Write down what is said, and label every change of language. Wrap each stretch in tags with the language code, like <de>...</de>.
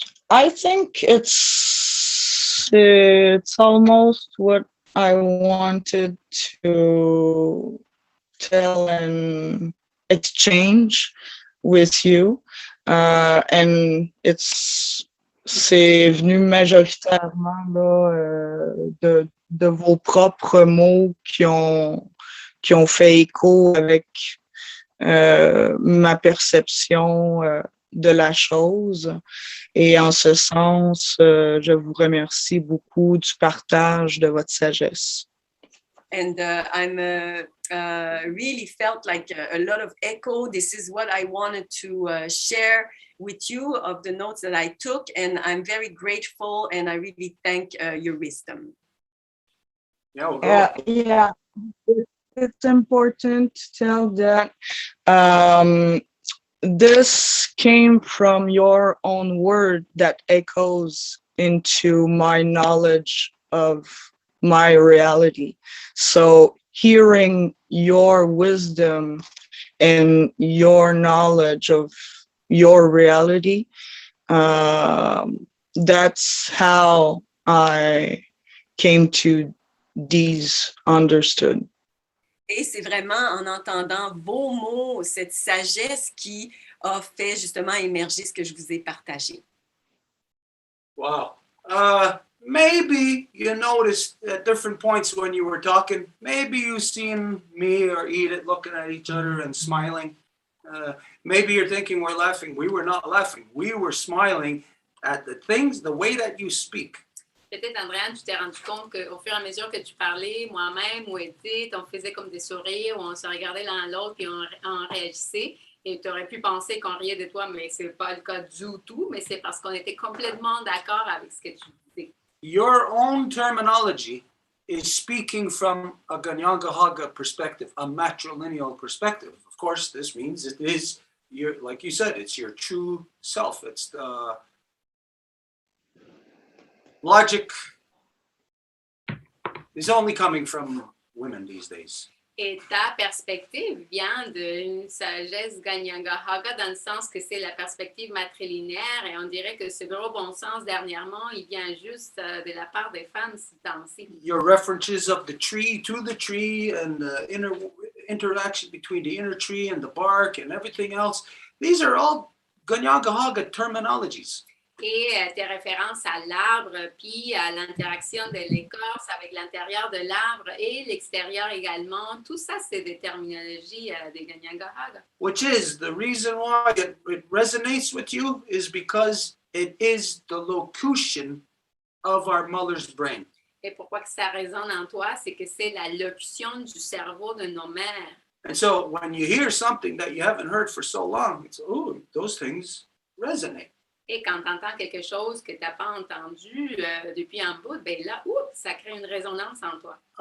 <fr>I think it's almost what I wanted to tell and exchange with you, and c'est venu majoritairement là, de vos propres mots qui ont fait écho avec ma perception de la chose. Et en ce sens, je vous remercie beaucoup du partage de votre sagesse.</fr> <en>And I'm really felt like a lot of echo. This is what I wanted to share with you of the notes that I took, and I'm very grateful, and I really thank your wisdom. Yeah, we'll go. Yeah, it's important to tell that this came from your own word that echoes into my knowledge of my reality. So hearing your wisdom and your knowledge of your reality, that's how I came to these understood.</en> <fr>Et c'est vraiment en entendant vos mots, cette sagesse qui a fait justement émerger ce que je vous ai partagé.</fr> <en>Wow. Maybe you noticed at different points when you were talking, maybe you seen me or Edith looking at each other and smiling. Maybe you're thinking we're laughing. We were not laughing. We were smiling at the things, the way that you speak.</en> <fr>Peut-être, Andréane, tu t'es rendu compte qu'au fur et à mesure que tu parlais, moi-même ou Edith, on faisait comme des sourires, ou on se regardait l'un l'autre et on réagissait. Et tu aurais pu penser qu'on riait de toi, mais ce n'est pas le cas du tout, mais c'est parce qu'on était complètement d'accord avec ce que tu disais.</fr> <en>Your own terminology is speaking from a Kahnawà perspective, a matrilineal perspective. Of course, this means it is your, like you said, it's your true self. It's the logic is only coming from women these days.</en> <fr>Et ta perspective vient d'une sagesse Kahnawà dans le sens que c'est la perspective matrilinéaire et on dirait que ce gros bon sens dernièrement, il vient juste de la part des femmes ces temps-ci.</fr> <en>Your references of the tree to the tree and the interaction between the inner tree and the bark and everything else, these are all Kahnawà terminologies.</en> <fr>Et tes références à l'arbre, puis à l'interaction de l'écorce avec l'intérieur de l'arbre et l'extérieur également, tout ça, c'est des terminologies des Kahnawà.</fr> <en>Which is the reason why it resonates with you is because it is the locution of our mother's brain.</en> <fr>Et pourquoi que ça résonne en toi, c'est que c'est la locution du cerveau de nos mères.</fr> <en>And so when you hear something that you haven't heard for so long, it's, oh, those things resonate.</en> <fr>Et quand tu entends quelque chose que tu n'as pas entendu depuis un bout, ben là, ça crée une résonance en toi.</fr>